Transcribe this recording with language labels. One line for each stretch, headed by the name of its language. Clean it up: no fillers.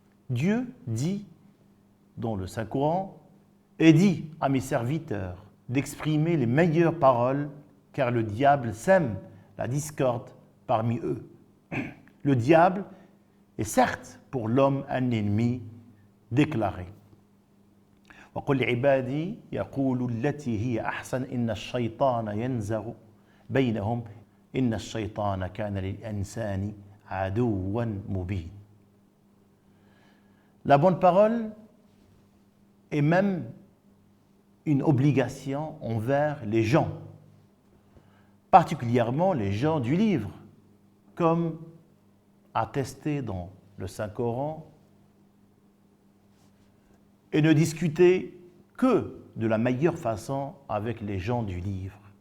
French: Dieu dit dans le Saint-Coran: et dit à mes serviteurs d'exprimer les meilleures paroles, car le diable sème la discorde parmi eux. Le diable est certes pour l'homme un ennemi déclaré.
Arabic: وقل لعبادي يقولوا التي هي أحسن إن الشيطان ينزغ بينهم إن الشيطان كان للإنسان عدوا مبين.
French: La bonne parole est même une obligation envers les gens, particulièrement les gens du livre, comme attesté dans le Saint-Coran, et ne discuter que de la meilleure façon avec les gens du livre.